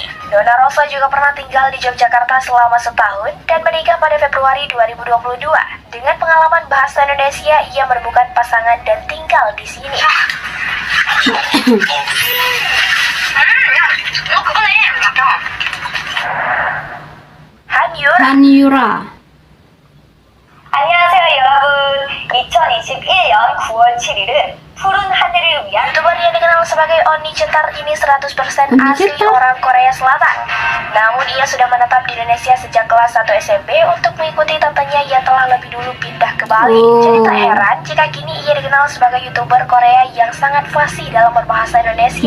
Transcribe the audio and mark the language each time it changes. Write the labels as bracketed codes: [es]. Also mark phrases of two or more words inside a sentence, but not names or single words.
[id] Nona Rosa juga pernah tinggal di Yogyakarta selama setahun dan menikah pada Februari 2022. Dengan pengalaman bahasa Indonesia, ia menemukan pasangan dan tinggal di sini. Hanyura. [ko] 안녕하세요, 여러분. 2021년 9월 7일은 푸른 하늘을 위한 [id] YouTuber yang dikenal sebagai Oni Cetar ini 100% asli orang Korea Selatan. Namun ia sudah menetap di Indonesia sejak kelas 1 SMP untuk mengikuti tantenya yang telah lebih dulu pindah ke Bali. Jadi tak heran jika kini ia dikenal sebagai YouTuber Korea yang sangat fasih dalam berbahasa Indonesia.